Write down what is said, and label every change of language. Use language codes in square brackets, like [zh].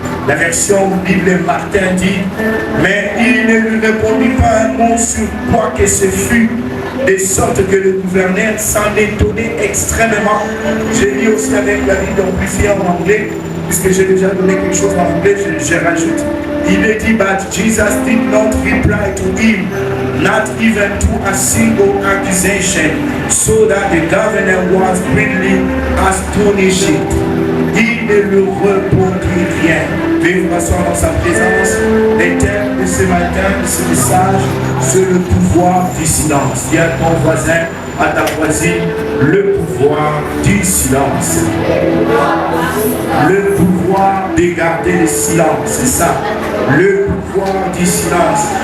[fr] La version Bible Martin dit, mais il ne lui répondit pas un mot sur quoi que ce fût, de sorte que le gouverneur s'en étonnait extrêmement. J'ai lu aussi avec la Bible amplifiée en anglais, puisque j'ai déjà donné quelque chose en anglais, je rajoute. Il est dit, [en] but Jesus did not reply to him, not even to a single accusation, so that the governor was greatly astonished. [fr] Il ne lui répondit rien. Veuillez vous asseoir dans sa présence. Les thèmes de ce matin, de ce message, c'est le pouvoir du silence. Dis à ton voisin, à ta voisine, le pouvoir du silence. Le pouvoir de garder le silence, c'est ça. Le pouvoir du silence.